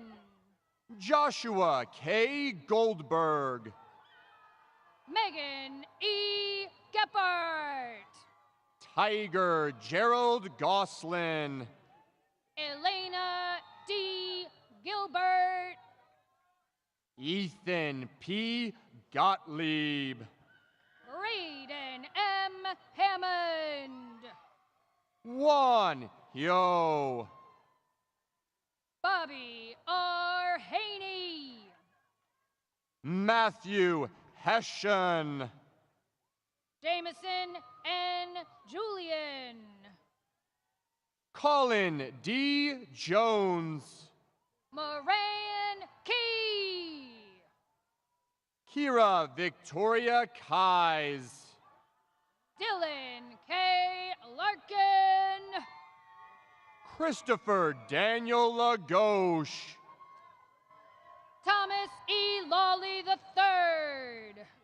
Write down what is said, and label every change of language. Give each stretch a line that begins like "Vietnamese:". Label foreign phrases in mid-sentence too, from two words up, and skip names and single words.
English: Joshua K. Goldberg. Megan E. Gephardt. Tiger Gerald Goslin. Elena D. Gilbert. Ethan P. Gottlieb. Braden M. Hammond. Juan Hyo. Bobby R. Haney. Matthew Hessian. Jameson N. Julian. Colin D. Jones. Moran Key. Kira Victoria Kais. Dylan K. Larkin. Christopher Daniel Lagosche. Thomas E. Lawley III.